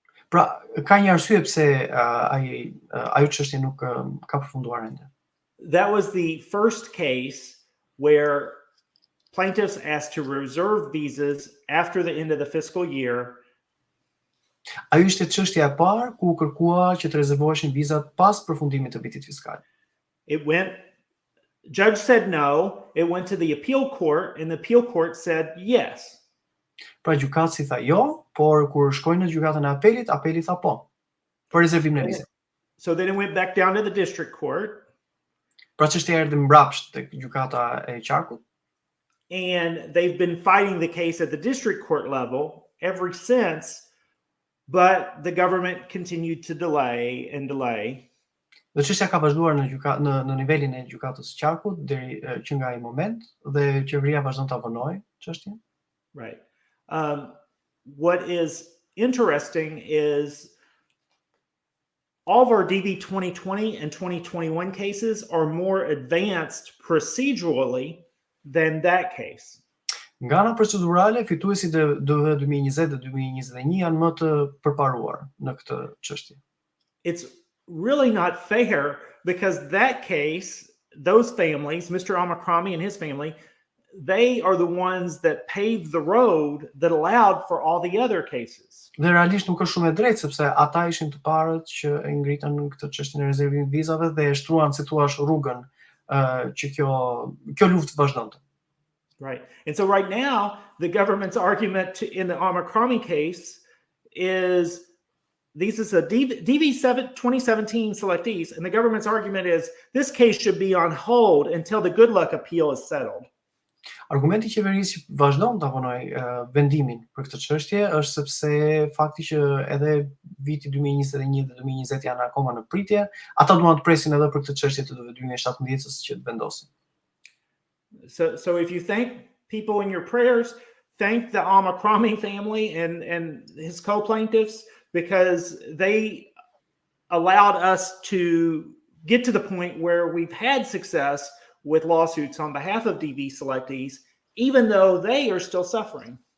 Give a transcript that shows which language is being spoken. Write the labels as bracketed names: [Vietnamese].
[Albanian] Pra, ka një arsye pse ajo çështje nuk ka përfunduar ende. [English] That was the first case where plaintiffs asked to reserve visas after the end of the fiscal year. [Albanian] Ajo ishte çështja e parë ku kërkua që të rezervoheshin vizat pas përfundimit të vitit fiskal. [English] Judge said no, it went to the appeal court, and the appeal court said yes. [Albanian] Pra gjykatësi tha jo, por kur shkojnë në gjykatën e apelit, apeli tha po. Për rezervimin e vizave. [English] So then it went back down to the district court. [Albanian] Pra çështja erdhi mbrapsht tek gjykata e qarkut. [English] And they've been fighting the case at the district court level ever since, but the government continued to delay and delay. [Albanian] Dhe çështja ka vazhduar në nivelin e gjykatës së qarkut deri që nga ai moment dhe qeveria vazhdon ta vonojë çështjen. [English] Right. What is interesting is all of our DV 2020 and 2021 cases are more advanced procedurally than that case. [Albanian] Nga ana procedurale, fituesit e DV 2020 dhe 2021 janë më të përparuar në këtë çështje. [English] It's really not fair because that case, those families, Mr. Amakrami and his family, they are the ones that paved the road that allowed for all the other cases. [Albanian] Dhe realisht nuk është shumë e drejtë sepse ata ishin të parët që e ngritën këtë çështjen e rezervimit vizave dhe e shtruan, si thua, rrugën që kjo luftë vazhdonte. [English] Right. And so right now, the government's argument in the Amakrami case is these is a DV 2017 selectees, and the government's argument is this case should be on hold until the good luck appeal is settled. [Albanian] Argumenti i qeverisë që vazhdon ta vonojë vendimin për këtë çështje është sepse fakti që edhe viti 2021 dhe 2020 janë akoma në pritje, ata duan të presin edhe për këtë çështje të 2017-s që të vendosin. [English] So if you thank people in your prayers, thank the Amakrami family and his co-plaintiffs because they allowed us to get to the point where we've had success with lawsuits on behalf of DV selectees, even though they are still suffering.